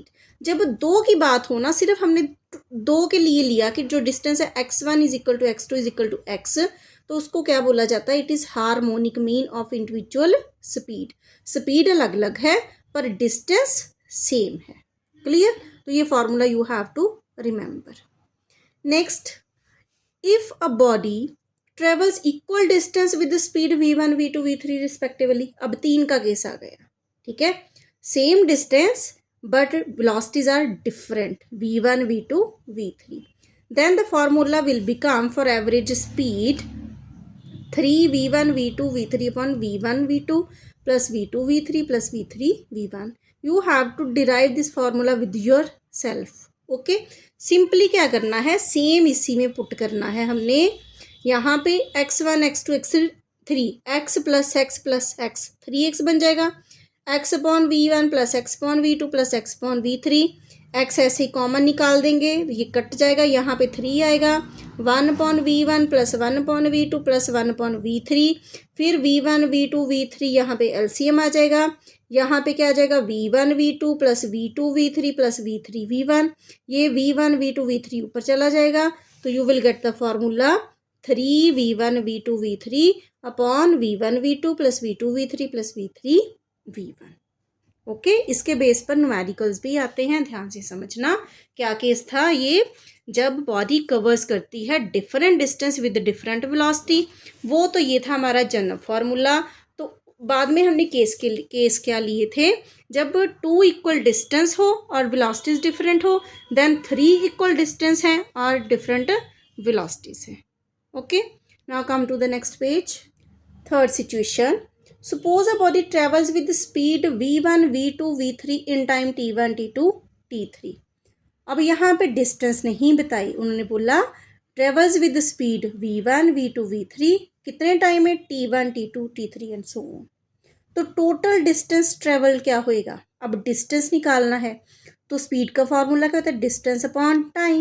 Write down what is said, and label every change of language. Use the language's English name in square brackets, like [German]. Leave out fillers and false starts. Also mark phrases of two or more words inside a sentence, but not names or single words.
[Hindi] जब दो की बात हो ना, सिर्फ हमने दो के लिए लिया कि जो डिस्टेंस है x1 [English] is equal to x2 is equal to [Hindi] x, तो उसको क्या बोला जाता है? [English] It is harmonic mean of individual speed. [Hindi] स्पीड अलग अलग है पर डिस्टेंस सेम है. क्लियर. तो ये [English] formula you have to remember. Next, if a body travels equal distance with speed v1 v2 v3 respectively. [Hindi] अब 3 का केस आ गया. ठीक है. सेम डिस्टेंस [English] but velocities are different, [Hindi] v1 v2 v3. [English] Then the formula will become for average speed 3 v1 v2 v3 upon v1 v2 plus v2 v3 plus v3 v1. You have to derive this formula with yourself. [Hindi] ओके. सिंपली क्या करना है? सेम इसी में पुट करना है हमने. यहाँ पे x1 x2 x3 x प्लस x 3x बन जाएगा. [English] x upon v1 plus x upon v2 plus x upon v3. [Hindi] x ऐसे ही कॉमन निकाल देंगे, ये कट जाएगा, यहाँ पे 3 आएगा. [English] 1 upon v1 plus 1 upon v2 plus 1 upon v3. [Hindi] फिर v1 v2 v3 यहाँ पे एलसीएम आ जाएगा. यहाँ पे क्या आ जाएगा? [English] v1 v2 plus v2 v3 plus v3 v1. [Hindi] ये v1 v2 v3 ऊपर चला जाएगा. तो [English] you will get the formula 3 v1 v2 v3 upon v1 v2 plus v2 v3 plus v3 v1. [Hindi] ओके. इसके बेस पर न्यूमेरिकल्स भी आते हैं, ध्यान से समझना. क्या केस था ये? जब बॉडी कवर्स करती है [English] different distance with different velocity, [Hindi] वो तो ये था हमारा [English] general formula. [Hindi] तो बाद में हमने केस क्या लिए थे, जब 2 [English] equal distance [Hindi] हो और [English] velocities different [Hindi] हो, देन 3 [English] equal distance [Hindi] हैं और [English] different velocities [Hindi] हैं. [English] OK, now come to the next page. third situation, suppose a body travels with speed v1 v2 v3 in time t1 t2 t3. [Hindi] अब यहाँ पे डिस्टेंस नहीं बताई, उन्होंने बोला [English] travels with speed v1 v2 v3 [Hindi] कितने टाइम है t1 t2 t3 [English] and so on. [Hindi] तो [English] total distance travel [Hindi] क्या होएगा, अब डिस्टेंस निकालना है तो स्पीड का फॉर्मूला क्या होता है, [English] distance upon time.